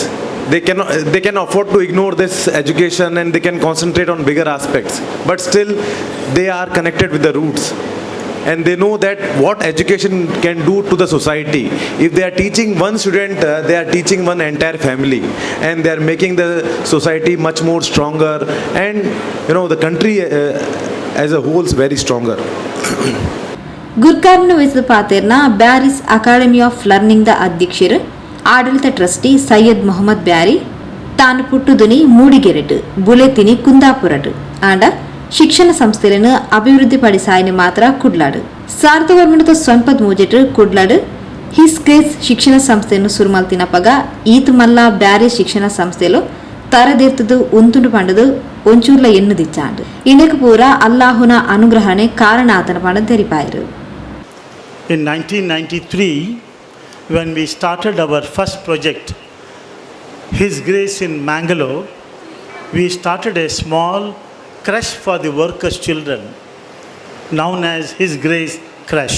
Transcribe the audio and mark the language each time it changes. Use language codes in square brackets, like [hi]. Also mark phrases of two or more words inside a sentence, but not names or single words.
[en] They can afford to ignore this education and they can concentrate on bigger aspects, but still they are connected with the roots. And they know that what education can do to the society. If they are teaching one student, they are teaching one entire family, and they are making the society much more stronger, and the country as a whole is very stronger. [tcy] ಗುರ್ಕಾರ್ನ ವಯಸ್ಸು ಪಾತೆರ್ನ ಬ್ಯಾರಿಸ್ ಅಕಾಡೆಮಿ ಆಫ್ ಲರ್ನಿಂಗ್ದ ಅಧ್ಯಕ್ಷರು ಆಡಳಿತ ಟ್ರಸ್ಟಿ ಸೈಯದ್ ಮೊಹಮ್ಮದ್ ಬ್ಯಾರಿ ತಾನು ಪುಟ್ಟುದುನಿ ಮೂಡಿಗೆರೆಟ್ ಬುಲೆತಿನಿ ಕುಂದಾಪುರಟ್ ಆಂಡ [kn] ಶಿಕ್ಷಣ ಸಂಸ್ಥೆಯನ್ನು [tcy] ಅಭಿವೃದ್ಧಿಪಡಿಸಾಯನೆ ಮಾತ್ರ ಕುಡ್ಲಾಡು 1993 ಕುಡ್ಲಾಡು ಹಿಸ್ ಗ್ರೇಸ್ [kn] ಶಿಕ್ಷಣ ಸಂಸ್ಥೆಯನ್ನು [tcy] ಸುರುಮಲ್ತಿನಪಗ ಈತ್ ಮಲ್ಲ ಬ್ಯಾರಿ ಶಿಕ್ಷಣ ಸಂಸ್ಥೆಲು ತರದಿರ್ತದು ಉಂತುಂಡು ಪಂಡದು ಒಂಚೂರ್ಲ ಎನ್ನುದಿಚ್ಚಾಂಡು ಇಂದಕ್ಕೆ ಪೂರ ಅಲ್ಲಾಹುನ ಅನುಗ್ರಹಣೆ ಕಾರಣ ಆತನ ಪಂಡ ತೆರಿಪಾಯರು. [en] In 1993, when we started our first project, His Grace in Mangalore, we started a small creche for the workers' children, known as His Grace Creche.